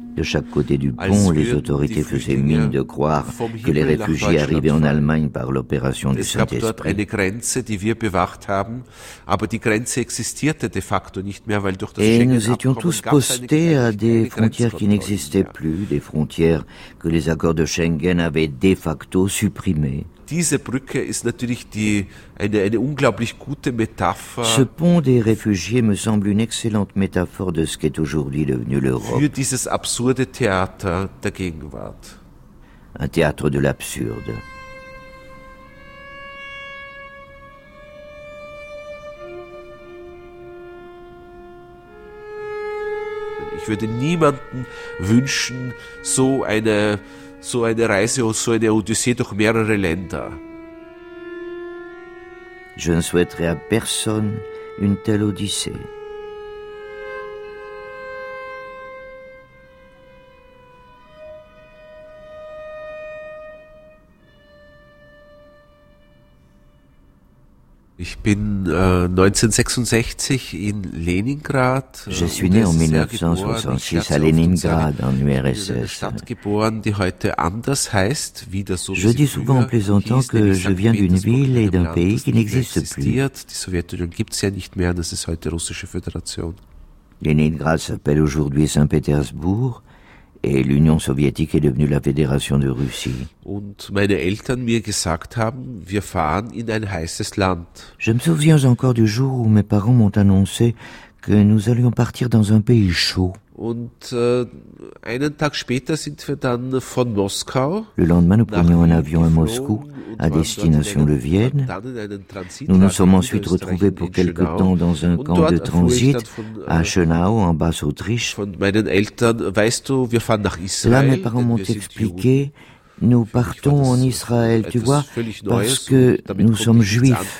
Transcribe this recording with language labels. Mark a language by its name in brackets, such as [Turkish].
[French] De chaque côté du pont, les autorités faisaient mine de croire que les réfugiés arrivaient en Allemagne par l'opération du Saint-Esprit. Et nous étions tous postés à des frontières qui n'existaient plus, des frontières que les accords de Schengen avaient de facto supprimées. [German] Diese Brücke ist natürlich die eine unglaublich gute Metapher. [French] Ce pont des réfugiés me semble une excellente métaphore de ce qu'est aujourd'hui devenu l'Europe. [German] Für dieses absurde Theater der Gegenwart. [French] Un théâtre de l'absurde. [German] Ich würde niemanden wünschen so eine So eine Reise und so eine Odyssee durch mehrere Länder. [French] Je ne souhaiterais à personne une telle Odyssée. [German] Ich bin 1966 in Leningrad. [French] Je suis né en 1966 à Leningrad, en URSS. Je dis souvent en plaisantant que je viens d'une ville et d'un pays qui n'existe plus. Leningrad s'appelle aujourd'hui Saint-Pétersbourg. Et l'Union soviétique est devenue la Fédération de Russie. [German] Und meine Eltern mir gesagt haben, wir fahren in ein heißes Land. [French] Je me souviens encore du jour où mes parents m'ont annoncé que nous allions partir dans un pays chaud. [German] Und einen Tag später sind wir dann von Moskau. [French] Le lendemain, nous prenions un avion à Moscou, à destination de Vienne. Nous nous sommes ensuite retrouvés pour quelque temps dans un camp de transit à Schönau, en Basse-Autriche. Là, mes parents m'ont expliqué, nous partons en Israël, tu vois, parce que nous sommes juifs.